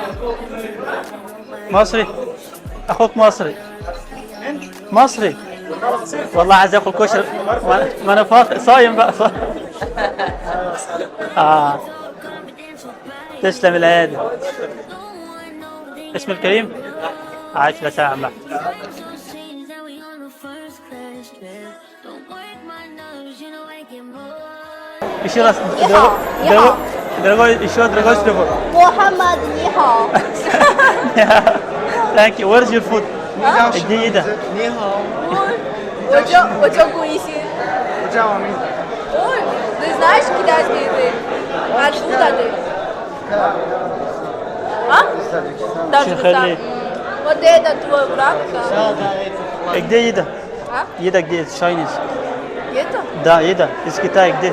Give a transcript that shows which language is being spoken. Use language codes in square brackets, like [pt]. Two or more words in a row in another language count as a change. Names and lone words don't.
[ar] مصري؟ اخوك مصري؟ مصري؟ والله عايز اكل كشري، ما انا فاطر صايم بقى. تسلم الايادي. اسم الكريم؟ عايش لسامع. [ru] еще раз. Дорогой, еще другой телефон. [zh] Мухаммад, 你好. [en] Thank you. Where's your food? [ru] где еда? [zh] 你好，我叫顾一心。我叫王明。 [ru] Ой, ты знаешь китайский язык? Откуда ты? А? Таджикистан. Вот это твой брат, да? Где еда? А? Еда где? Chinese. Это? Да, еда. Из Китая где?